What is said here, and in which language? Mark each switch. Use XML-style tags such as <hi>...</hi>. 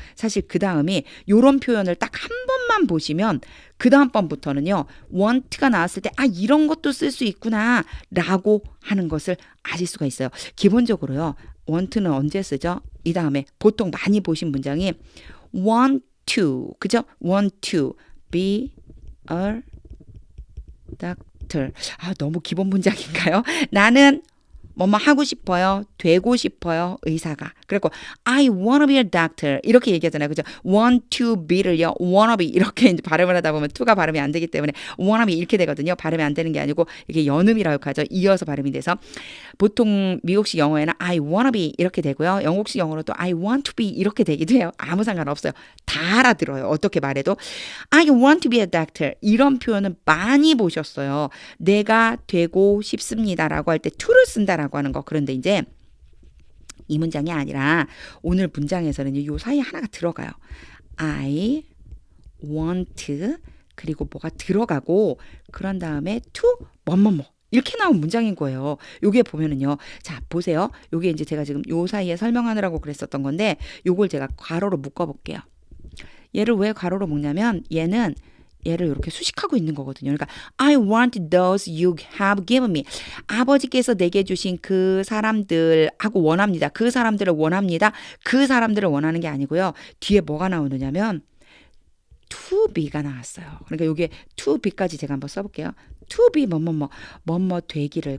<ko>사실 그 다음이 요런 표현을 딱 한 번만 보시면 그 다음 번부터는요. want가 나왔을 때 이런 것도 쓸 수 있구나 라고 하는 것을 아실 수가 있어요. 기본적으로요. want는 언제 쓰죠? 이 다음에 보통 많이 보신 문장이 want to 그죠?</ko> <en>want to be a doctor</en> <ko>너무 기본 문장인가요? 나는 뭐뭐 하고 싶어요. 되고 싶어요. 의사가.</ko> <en>그리고 I wanna be a doctor.</en> <ko>이렇게 얘기하잖아요. 그죠? want to be를요. wanna be 이렇게 이제 발음을 하다 보면 to가 발음이 안 되기 때문에 wanna be 이렇게 되거든요. 발음이 안 되는 게 아니고 이게 연음이라고 하죠. 이어서 발음이 돼서 보통 미국식 영어에는</ko> <en>I wanna be</en> <ko>이렇게 되고요. 영국식 영어로도</ko> <en>I want to be</en> <ko>이렇게 되기도 해요. 아무 상관없어요. 다 알아들어요. 어떻게 말해도</ko> <en>I want to be a doctor</en> <ko>이런 표현은 많이 보셨어요. 내가 되고 싶습니다라고 할 때 to를 쓴다라고 하는 거. 그런데 이제 이 문장이 아니라 오늘 문장에서는 요 사이에 하나가 들어가요. I want 그리고 뭐가 들어가고 그런 다음에 to 뭐뭐뭐 이렇게 나온 문장인 거예요. 요게 보면은요. 자, 보세요. 요게 이제 제가 지금 요 사이에 설명하느라고 그랬었던 건데 요걸 제가 괄호로 묶어 볼게요. 얘를 왜 괄호로 묶냐면 얘를 이렇게 수식하고 있는 거거든요. 그러니까</ko> <en>I want those you have given me.</en> <ko>아버지께서 내게 주신 그 사람들하고 원합니다. 그 사람들을 원합니다. 그 사람들을 원하는 게 아니고요. 뒤에 뭐가 나오느냐면 to be가 나왔어요. 그러니까 이게 to be까지 제가 한번 써볼게요. to be 뭐뭐 되기를.</ko>